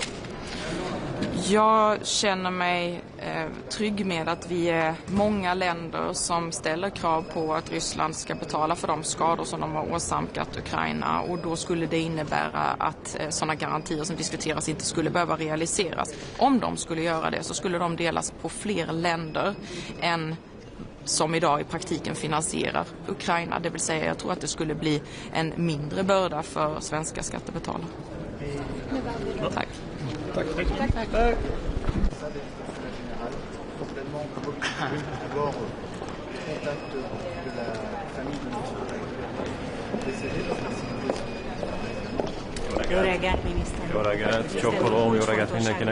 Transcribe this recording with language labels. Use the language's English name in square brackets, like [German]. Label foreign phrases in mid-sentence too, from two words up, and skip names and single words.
[Swedish] Jag känner mig trygg med att vi är många länder som ställer krav på att Ryssland ska betala för de skador som de har åsamkat Ukraina, och då skulle det innebära att sådana garantier som diskuteras inte skulle behöva realiseras. Om de skulle göra det så skulle de delas på fler länder än som idag i praktiken finansierar Ukraina. Det vill säga, jag tror att det skulle bli en mindre börda för svenska skattebetalare. Tack. Tack. [Hungarian] Jó reggelt, miniszter! Jó reggelt, csókolom, jó reggelt mindenkinek!